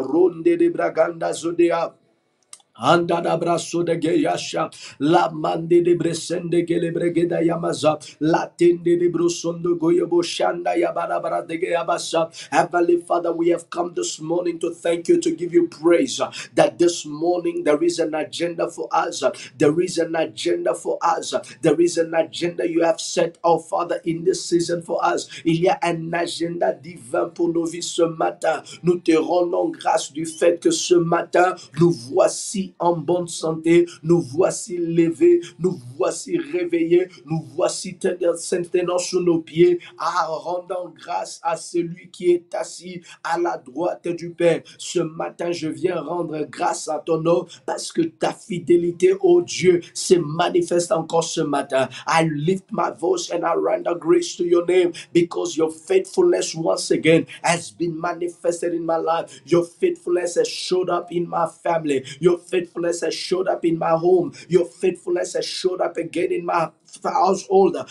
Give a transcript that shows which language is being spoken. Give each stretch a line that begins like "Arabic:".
English: Ronde de Braganda Zodea. Anda da braso de geyasha, la mande de bresende gele bregeda yamaza, la tende de brusondo goyebo shanda yabarabara de geyabasa. Heavenly Father, we have come this morning to thank you, to give you praise. That this morning there is an agenda for us. There is an agenda for us. There is an agenda you have set, oh Father, in this season for us.
French: Il y a un agenda divin pour nos vies ce matin. Nous te rendons grâce du fait que ce matin, nous voici en bonne santé, nous voici levés, nous voici réveillés, nous voici tenant sur nos pieds, à rendant grâce à celui qui est assis à la droite du Père. Ce matin, je viens rendre grâce à ton nom parce que ta fidélité, oh Dieu, se manifeste encore ce matin.
English: I lift my voice and I render grace to your name because your faithfulness once again has been manifested in my life. Your faithfulness has showed up in my family. Your faithfulness has showed up in my home. Your faithfulness has showed up again in my household.